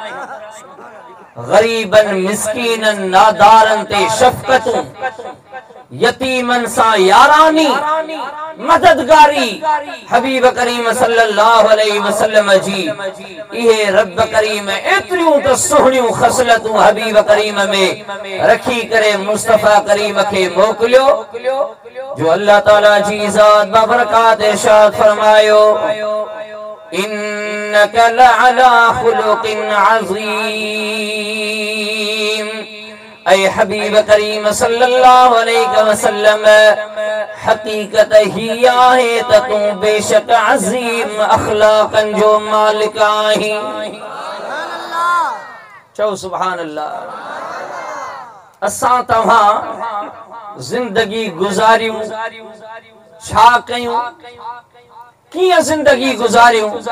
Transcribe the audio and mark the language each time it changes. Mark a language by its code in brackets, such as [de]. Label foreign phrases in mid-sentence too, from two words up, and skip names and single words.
[sd] गरीबन मिस्कीनन नादारन ते शफ़क़तूं यतीमन सां यारानी मददगारी हबीब करीम [ar] صلى الله عليه وسلم [sd] जी इहे रब करीम एतिरियूं त सुहिणियूं ख़सलतूं हबीब करीम में रखी करे मुस्तफ़ा करीम खे मोकिलियो जो अल्लाह ताला जी ज़ात बबरकात इरशाद फरमायो [ar] إنك لعلى خلق [sd] अज़ीम ऐ हबीब करीम [ar] صلى الله عليه وسلم [sd] हकीकत ही आहे त तूं बेशक अज़ीम अखलाकन जो मालिक आहीं चओ [ar] سبحان الله [sd] असां तव्हां जिंदगी गुजारियूं छा कयूं कीअं जिंदगी गुजारियूं।